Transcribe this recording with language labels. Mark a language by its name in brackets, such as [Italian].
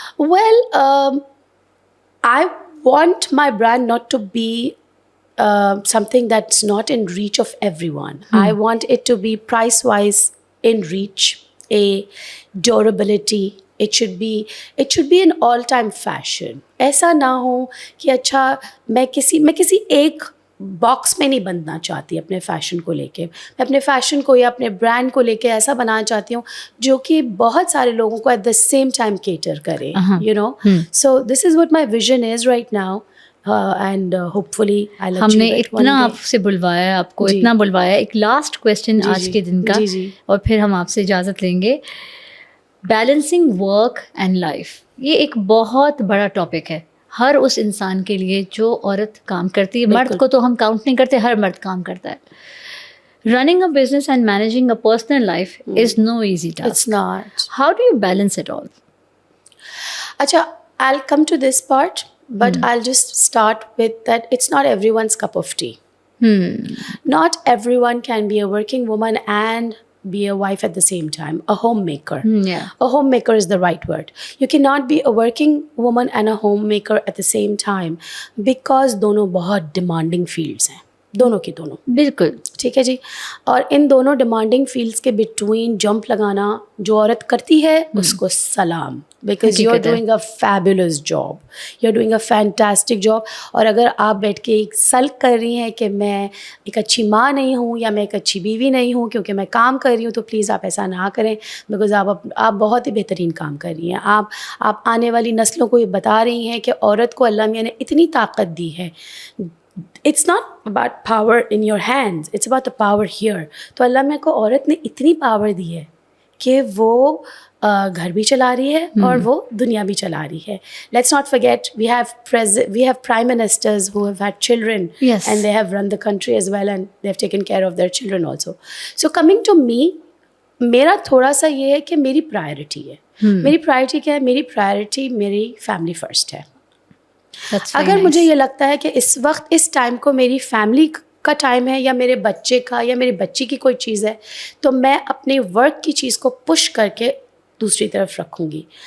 [English] Well, I want my brand not to be something that's not in reach of everyone. I want it to be price-wise in reach, a durability. It should be an all-time fashion. [Urdu] ایسا نہ ہو کہ اچھا میں کسی ایک box میں نہیں بننا چاہتی اپنے فیشن کو لے کے. میں اپنے فیشن کو یا اپنے برانڈ کو لے کے ایسا بنانا چاہتی ہوں جو کہ بہت سارے لوگوں کو [English] at the same time [Urdu] cater کرے, [English] You know. So this is what my vision is right now, and hopefully [Urdu] ہم نے اتنا آپ سے بلوایا, آپ کو اتنا بلوایا. ایک لاسٹ کویسچن آج کے دن کا, اور پھر ہم آپ سے اجازت لیں گے. [English] balancing work and life, [Urdu] یہ ایک بہت بڑا ٹاپک ہے ہر اس انسان کے لیے جو عورت کام کرتی ہے. مرد کو تو ہم کاؤنٹ نہیں کرتے, ہر مرد کام کرتا ہے. [English] Running a business and managing a personal life is no easy task. It's not. How do you balance it all? اچھا, I'll come to this part, but I'll just start with that it's not everyone's cup of tea. Not everyone can be a working woman and be a wife at the same time, a homemaker. A homemaker is the right word. You cannot be a working woman and a homemaker at the same time, because [Urdu] دونوں بہت [English] demanding fields [Urdu] ہیں, دونوں کی دونوں. بالکل ٹھیک ہے جی. اور ان دونوں ڈیمانڈنگ فیلڈس کے بٹوین جمپ لگانا جو عورت کرتی ہے اس کو سلام, [English] Because you are doing a fabulous job, you are doing a fantastic job. [Urdu] اور اگر آپ بیٹھ کے ایک سلق کر رہی ہیں کہ میں ایک اچھی ماں نہیں ہوں یا میں ایک اچھی بیوی نہیں ہوں کیونکہ میں کام کر رہی ہوں, تو پلیز آپ ایسا نہ کریں, بیکاز آپ بہت ہی بہترین کام کر رہی ہیں. آپ آنے والی نسلوں کو یہ بتا رہی ہیں کہ عورت کو اللہ میاں نے اتنی طاقت دی ہے. [English] It's not about power in your hands, it's about the power here. [Urdu] تو اللہ میں کو عورت نے اتنی پاور دی ہے کہ وہ گھر بھی چلا رہی ہے اور وہ دنیا بھی چلا رہی ہے. [English] Let's not forget we have prime ministers who have had children, and they have run the country as well, and they have taken care of their children also. So coming to me, [Urdu] میرا تھوڑا سا یہ ہے کہ میری priority ہے. میری priority کیا ہے؟ میری پرائرٹی میری فیملی فرسٹ ہے. اگر مجھے یہ لگتا ہے کہ اس وقت اس ٹائم کو میری فیملی کا ٹائم ہے یا میرے بچے کا یا میری بچی کی کوئی چیز ہے, تو میں اپنے ورک کی چیز کو پش کر کے دوسری طرف رکھوں گی.